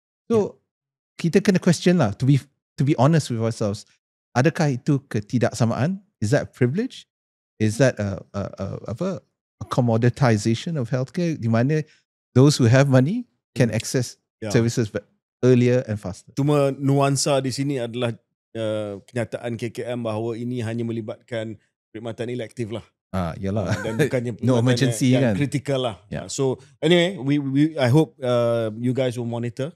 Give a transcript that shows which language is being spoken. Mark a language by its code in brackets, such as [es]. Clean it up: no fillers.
[en] So [ms] kita kena [en] question lah, to be honest with ourselves. [ms] Adakah itu ketidaksamaan? [en] Is that privilege? Is that a commoditization of healthcare [ms] di mana [en] those who have money can access services earlier and faster? [ms] Cuma nuansa di sini adalah kenyataan KKM bahawa ini hanya melibatkan perkhidmatan elektif lah. Yalah. Dan bukannya [en] No emergency [ms] yang kan. [en] critical lah. Yeah. So anyway, I hope you guys will monitor.